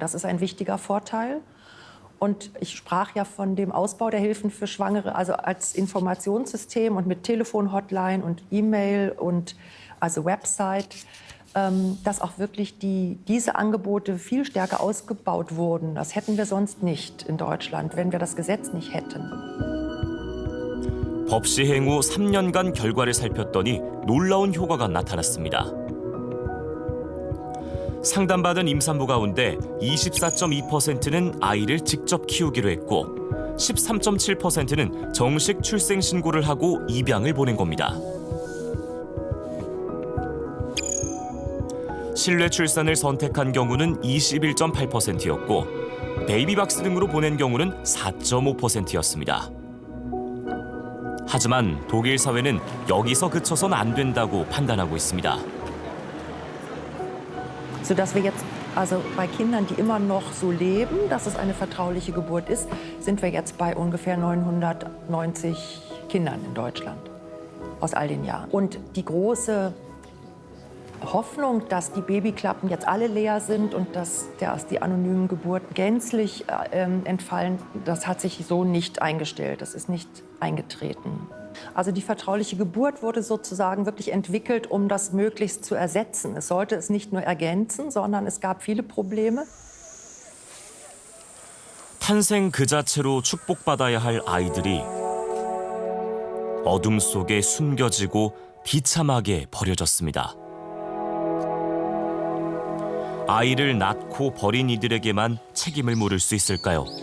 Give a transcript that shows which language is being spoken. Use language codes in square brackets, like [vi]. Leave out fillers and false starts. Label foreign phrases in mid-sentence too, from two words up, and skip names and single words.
[de] Das ist ein wichtiger Vorteil. Und ich sprach ja von dem Ausbau der Hilfen für Schwangere, also als Informationssystem und mit Telefon-Hotline und E-Mail und also Website, dass auch wirklich diese Angebote viel stärker ausgebaut wurden. Das hätten wir sonst nicht in Deutschland, wenn wir das Gesetz nicht hätten. [ko] 법 시행 후 3년간 결과를 살폈더니 놀라운 효과가 나타났습니다. 상담받은 임산부 가운데 24.2%는 아이를 직접 키우기로 했고 13.7%는 정식 출생 신고를 하고 입양을 보낸 겁니다. 실외 출산을 선택한 경우는 21.8%였고 베이비박스 등으로 보낸 경우는 4.5%였습니다. 하지만 독일 사회는 여기서 그쳐선 안 된다고 판단하고 있습니다. [de] Sodass wir jetzt, also bei Kindern, die immer noch so leben, dass es eine vertrauliche Geburt ist, sind wir jetzt bei ungefähr 990 Kindern in Deutschland aus all den Jahren. Und die große Hoffnung, dass die Babyklappen jetzt alle leer sind und dass die anonymen Geburten gänzlich entfallen, das hat sich so nicht eingestellt. Das ist nicht eingetreten. Also die vertrauliche Geburt wurde sozusagen wirklich entwickelt, um das möglichst zu ersetzen. Es sollte es nicht nur ergänzen, sondern es gab viele Probleme. [ko] 탄생 그 자체로 축복받아야 할 아이들이 어둠 속에 숨겨지고 비참하게 버려졌습니다. 아이를 낳고 버린 이들에게만 책임을 물을 수 있을까요?